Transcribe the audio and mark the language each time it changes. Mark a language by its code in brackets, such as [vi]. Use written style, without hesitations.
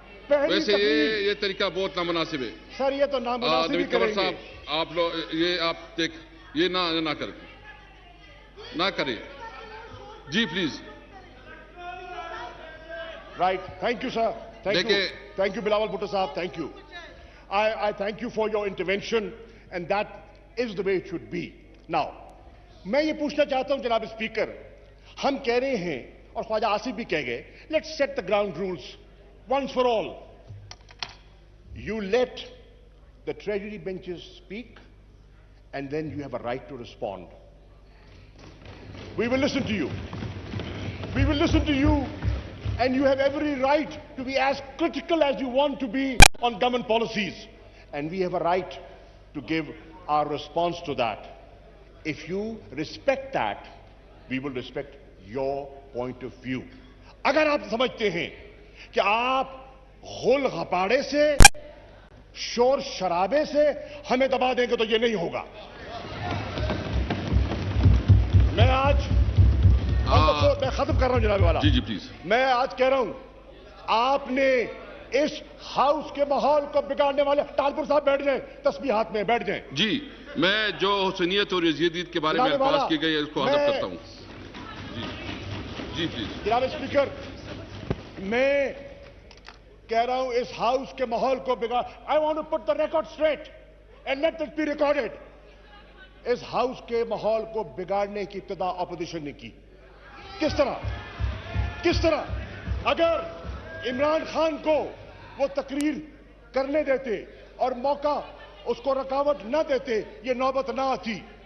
[ur] ویسے یہ طریقہ بہت نامناسب ہے سر. یہ تو نامناسب ہی کریں گے. آپ لوگ یہ نہ کریں. جی please. Right, thank you sir. Thank you Bilawal Bhutto صاحب, thank you. [en] I thank you for your intervention and that is the way it should be. [ur] Now, میں یہ پوچھنا چاہتا ہوں جناب اسپیکر, ہم کہہ رہے ہیں اور خواجہ آصف بھی کہہ گئے, [en] let's set the ground rules once for all. You let the treasury benches speak and then you have a right to respond. We will listen to you. We will listen to you and you have every right to be as critical as you want to be on government policies. And we have a right to give our response to that. If you respect that, we will respect your point of view. [ur] اگر آپ سمجھتے ہیں کہ آپ غل غپاڑے سے, شور شرابے سے ہمیں دبا دیں گے تو یہ نہیں ہوگا. میں آج میں ختم کر رہا ہوں جناب والا. جی جی پلیز. میں آج کہہ رہا ہوں, آپ نے اس ہاؤس کے ماحول کو بگاڑنے والے, ٹالپور صاحب بیٹھ جائیں, تسبیح ہاتھ میں بیٹھ جائیں. جی, میں جو حسنیت اور یزیدیت کے بارے میں الفاظ کی گئی ہے اس کو حذف کرتا ہوں. جی پلیز. جناب اسپیکر, میں کہہ رہا ہوں اس ہاؤس کے ماحول کو بگاڑ. [en] I want to put the record straight and let it be recorded. [ur] اس house کے ماحول کو بگاڑنے کی ابتدا اپوزیشن نے کی. کس طرح اگر عمران خان کو وہ تقریر کرنے دیتے اور موقع اس کو رکاوٹ نہ دیتے, یہ نوبت نہ آتی.